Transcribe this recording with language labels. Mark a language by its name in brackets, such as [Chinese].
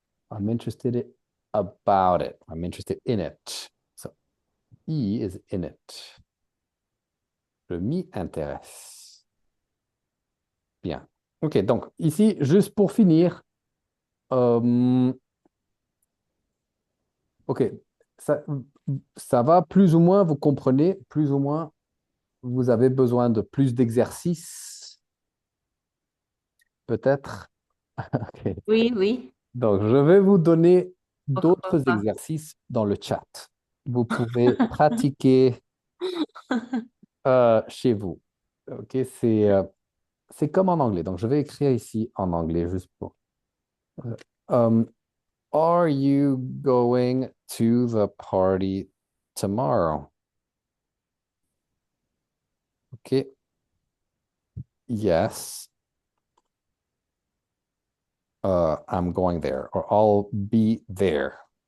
[English] I'm interested about it. I'm interested in it. So, I is in it. [French] Je m'y intéresse. Bien. OK, donc ici, juste pour finir, OK, ça va plus ou moins, vous comprenez, plus ou moins, vous avez besoin de plus d'exercices, peut-être. OK. Oui, oui. Donc, je vais vous donner Pourquoi d'autres pas. exercices dans le chat. Vous pouvez pratiquer chez vous. OK, c'est comme en anglais. Donc, je vais écrire ici en anglais juste pour. [English] Um, are you going to the party tomorrow? OK. Yes. I'm going there, or I'll be there.